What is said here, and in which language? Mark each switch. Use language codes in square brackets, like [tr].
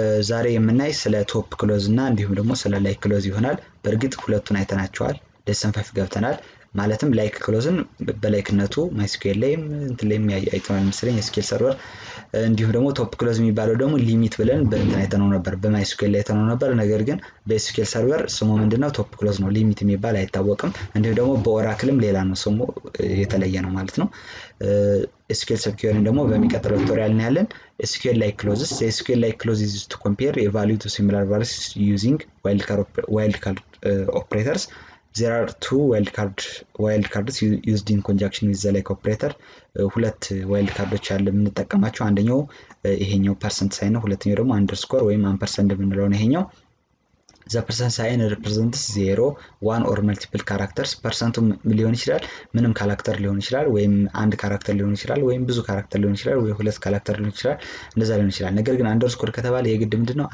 [am] ዛሬ የምናይ ስለ ቶፕ ክሎዝ እና እንዲሁም ደግሞ ስለ ላይክ ክሎዝ ይሆናል። በእርግጥ ሁለቱን አይተናቸዋል። ሌሰን 5 ገብተናል። ማለትም ላይክ ክሎዝን በላይክነቱ MySQL ላይም እንትን ላይም አይተናል መሰለኝ SQL ሰርቨር። እንዲሁም ደግሞ ቶፕ ክሎዝ የሚባለው ደግሞ ሊሚት ብለን በእንትን አይተነው ነበር፣ በMySQL ላይ አይተነው ነበር። ነገር ግን በSQL ሰርቨር ስሙ ምንድነው? ቶፕ ክሎዝ ነው። ሊሚት የሚባል አይታወቅም። እንዲሁም ደግሞ በኦራክልም ሌላ ነው፣ ስሙ የተለየ ነው ማለት ነው። SQL ሰብኩዌሪን ደግሞ በሚቀጥለው ቱቶሪያል እናያለን። [en] SQL like clauses. The SQL like clause is used to compare a value to similar values using wildcard operators. There are two wildcards used in conjunction with the like operator. [am] ሁለት wildcards አለ የምንጠቀማቸው። አንደኛው ይሄኛው ፐርሰንት ሳይን ነው፣ ሁለተኛው ደግሞ አንደርስኮር ወይም አምፐርሰንት የምንለው ነው ይሄኛው። [en] The percent sign represents 0, 1 or multiple characters. [am] percent ሊሆን ይችላል፣ ምንም ካራክተር ሊሆን ይችላል፣ ወይም አንድ ካራክተር ሊሆን ይችላል፣ ወይም ብዙ ካራክተር ሊሆን ይችላል፣ ወይ ሁለት ካራክተር ሊሆን ይችላል፣ እንደዛ ሊሆን ይችላል። ነገር ግን አንደርስኮር ከተባለ የግድ ምንድነው?